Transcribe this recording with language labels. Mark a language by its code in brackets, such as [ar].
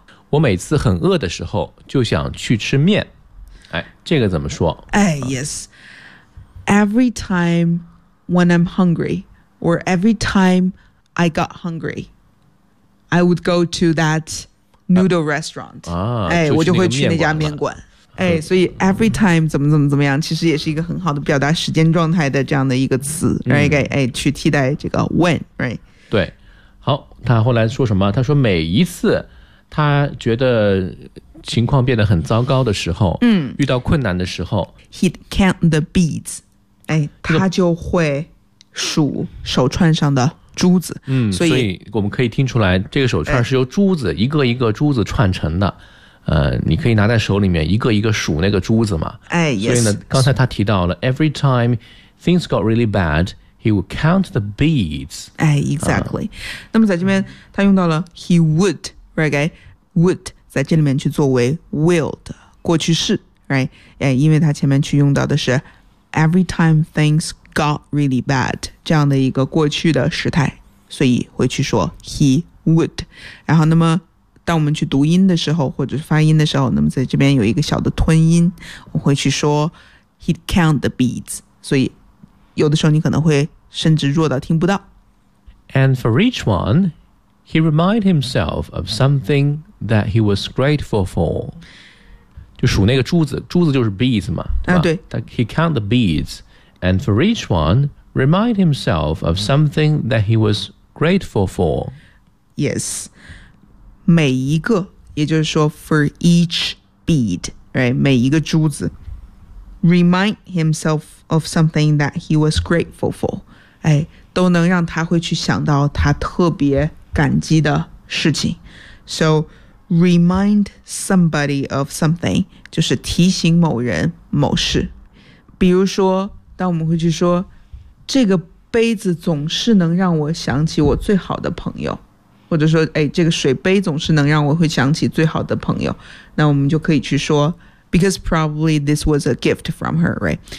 [zh] 我每次很饿的时候就想去吃面。哎，这个怎么说？ [en] 哎 ，yes. Every time when I'm hungry, or every time I got hungry. I would go to that noodle restaurant. [zh] 哎，我就会去那家面馆。哎，所以 every time 怎么怎么怎么样，其实也是一个很好的表达时间状态的这样的一个词，right? 哎，去替代这个 when, right? 对，好，他后来说什么？他说每一次他觉得情况变得很糟糕的时候，嗯，遇到困难的时候， [en] he'd count the beads. [zh] 哎，他就会数手串上的。珠子、嗯、所以我们可以听出来这个手串是由珠子、哎、一个一个珠子串成的你可以拿在手里面一个一个数那个珠子嘛、哎、所以呢、 [en] yes. [zh] 刚才他提到了 [en] every time things got really bad he would count the beads、 [zh] 哎、exactly、那么在这边他用到了 he would right would 在这里面去作为 will 的过去式 right、哎、因为他前面去用到的是 [en] every time thingsGot really bad [zh] 这样的一个过去的时态，所以会去说 he would。然后，那么当我们去读音的时候，或者是发音的时候，那么在这边有一个小的吞音，我会去说 [en] he'd count the beads。 [zh] 所以有的时候你可能会甚至弱到听不到。 [en] And for each one, he reminded himself of something that he was grateful for。 [zh] 就数那个珠子，珠子就是 beads 嘛。啊，对。 [en] He count the beads。 And for each one, remind himself of something that he was grateful for. [zh] Yes. 每一个，也就是说 [en] for each bead, right? [zh] 每一个珠子。 [en] Remind himself of something that he was grateful for. [zh] 哎，都能让他会去想到他特别感激的事情。 [en] So, remind somebody of something, [zh] 就是提醒某人某事。比如说当我们会去说这个杯子总是能让我想起我最好的朋友或者说、哎、这个水杯总是能让我会想起最好的朋友那我们就可以去说 [en] because probably this was a gift from her right、